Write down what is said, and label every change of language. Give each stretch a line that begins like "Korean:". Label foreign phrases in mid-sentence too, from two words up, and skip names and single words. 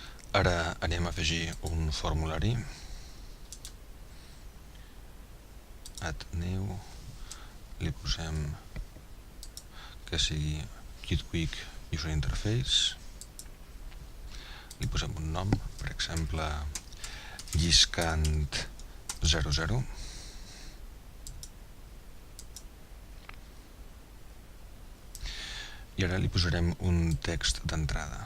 Catalan: Ara anem a afegir un formulari.
English: Add new.
Catalan: Li posem que sigui Qt Quick User Interface. Li posem un nom, per exemple, lliscant 00. I ara li posarem un text d'entrada.